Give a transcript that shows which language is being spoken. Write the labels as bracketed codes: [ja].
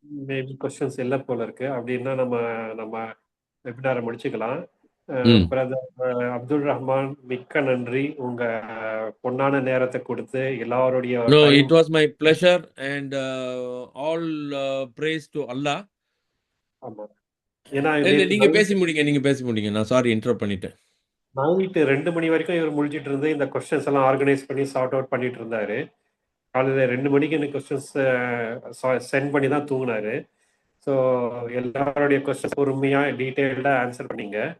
[ta] Maybe questions இல்ல போல இருக்கு. அப்படின்னா நம்ம வெபினாரை முடிச்சுக்கலாம். பிரதர் அப்துல் ரஹ்மான், மிக்க நன்றி. உங்க பொன்னான நேரத்தை கொடுத்து எல்லாருடைய [en] it was my pleasure and all praise to Allah. [ta] ஆமா, ஏன்னா நீங்க பேசி முடிங்க. நான் சாரி இன்டரப்ட் பண்ணிட்டேன். நைட்டு 2 மணி வரைக்கும் இவர் முடிச்சிட்டு இருந்து இந்த கொஸ்டின்ஸ் எல்லாம் ஆர்கனைஸ் பண்ணி சார்ட் அவுட் பண்ணிட்டு இருந்தாரு. காலையில 2 மணிக்கு இந்த கொஸ்டின்ஸ் சென்ட் பண்ணி தான் தூங்கினாரு. ஸோ எல்லாருடைய கொஸ்டின்ஸ் பொறுமையா டீட்டெயில்டா ஆன்சர் பண்ணீங்க.